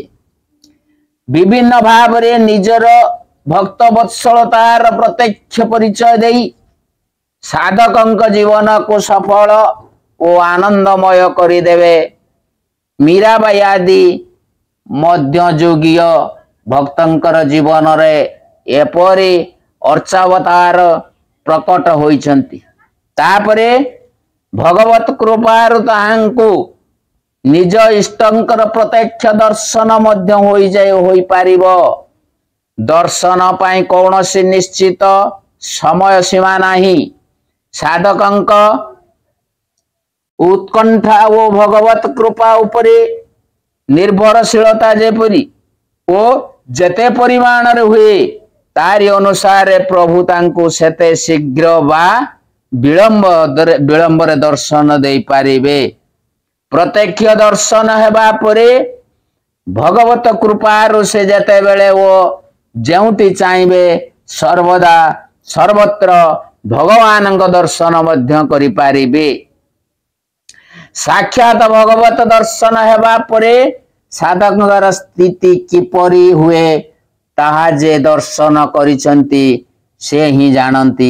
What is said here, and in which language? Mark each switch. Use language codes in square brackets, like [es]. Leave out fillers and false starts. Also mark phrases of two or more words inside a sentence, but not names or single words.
[or] ବିଭିନ୍ନ ଭାବ ରେ ନିଜର ଭକ୍ତ ବତ୍ସଳତାର ପ୍ରତ୍ୟକ୍ଷ ପରିଚୟ ଦେଇ ସାଧକ ଜୀବନ କୋ ସଫଳ ଔର ଆନନ୍ଦମୟ କରି ଦେବେ। ମୀରାବାଈ ଆଦି ମଧ୍ୟଯୁଗୀୟ ଭକ୍ତଙ୍କର ଜୀବନ ରେ ଏପରି ଅର୍ଚ୍ଚାବତାର ପ୍ରକଟ ହୋଇଛନ୍ତି। ତାପରେ ଭଗବତ କୃପାରୁ ତାହାଙ୍କୁ ନିଜ ଇଷ୍ଟଙ୍କର ପ୍ରତ୍ୟକ୍ଷ ଦର୍ଶନ ମଧ୍ୟ ହୋଇ ଯାୟ ହୋଇ ପାରିବୋ। ଦର୍ଶନ ପାଇଁ କୌନସୀ ନିଶ୍ଚିତ ସମୟ ସୀମା ନାହିଁ। ସାଧକଙ୍କ ଉତ୍କଣ୍ଠା ୱୋ ଭଗବତ କୃପା ଉପରେ ନିର୍ଭରଶୀଳତା ଯେପରି ଓ ଯେତେ ପରିମାଣ ରେ ହୁଏ ତାରି ଅନୁସାର ପ୍ରଭୁ ତାଙ୍କୋ ସେତେ ଶୀଘ୍ର ବା ବିଳମ୍ବର ଦର୍ଶନ ଦେ ପାରିବେ। ପ୍ରତ୍ୟକ୍ଷ ଦର୍ଶନ ହେବା ପରେ ଭଗବତ କୃପାରୁ ସେ ଯେତେ ବେଳେ ୱୋ ଯେଉଁଟି ଚାହିଁବେ ସର୍ବଦା ସର୍ବତ୍ର ଭଗବାନ ଦର୍ଶନ ମଧ୍ୟ କରି ପାରିବେ। ସାକ୍ଷାତ ଭଗବତ ଦର୍ଶନ ହେବା ପରେ ସାଧକର ସ୍ଥିତି କିପରି ହୁଏ ତାହା ଯେ ଦର୍ଶନ କରିସନ୍ତି ସେ ହିଁ ଜାଣନ୍ତି।